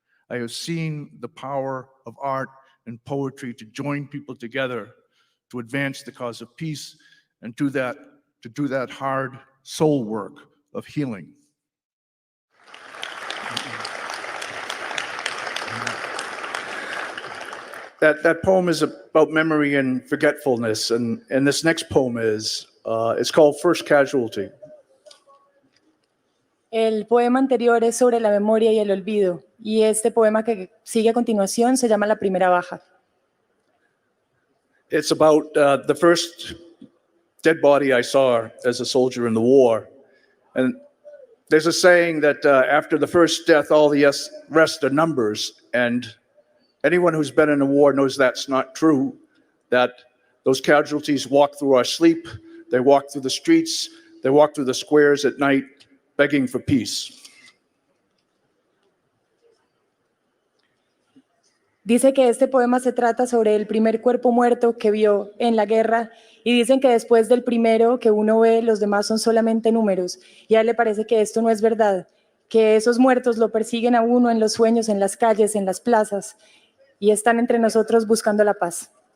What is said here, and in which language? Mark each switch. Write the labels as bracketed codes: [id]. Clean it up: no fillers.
[en] I have seen the power of art and poetry to join people together, to advance the cause of peace, and to do that hard soul work of healing. That poem is about memory and forgetfulness, and this next poem is it's called First Casualty. [es] El poema anterior es sobre la memoria y el olvido, y este poema que sigue a continuación se llama La Primera Baja. [en] It's about the first dead body I saw as a soldier in the war. And there's a saying that after the first death, all the rest are numbers. And anyone who's been in a war knows that's not true, that those casualties walk through our sleep, they walk through the streets, they walk through the squares at night, begging for peace. [es] Dice que este poema se trata sobre el primer cuerpo muerto que vio en la guerra, y dicen que después del primero que uno ve, los demás son solamente números, y a él le parece que esto no es verdad, que esos muertos lo persiguen a uno en los sueños, en las calles, en las plazas, y están entre nosotros buscando la paz.